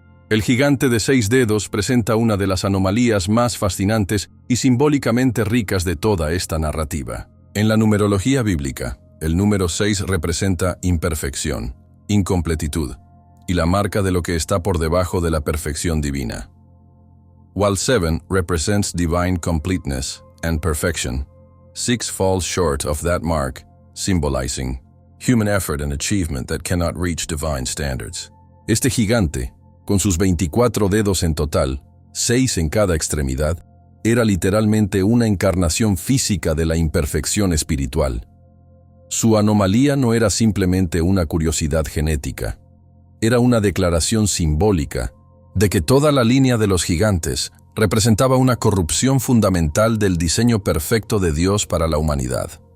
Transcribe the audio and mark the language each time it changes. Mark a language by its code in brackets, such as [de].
[es] El gigante de 6 dedos presenta una de las anomalías más fascinantes y simbólicamente ricas de toda esta narrativa. En la numerología bíblica, el número 6 representa imperfección, incompletitud, y la marca de lo que está por debajo de la perfección divina. [en] While 7 represents divine completeness and perfection, 6 falls short of that mark, symbolizing human effort and achievement that cannot reach divine standards. [es] Este gigante, con sus 24 dedos en total, 6 en cada extremidad, era literalmente una encarnación física de la imperfección espiritual. Su anomalía no era simplemente una curiosidad genética, era una declaración simbólica de que toda la línea de los gigantes representaba una corrupción fundamental del diseño perfecto de Dios para la humanidad.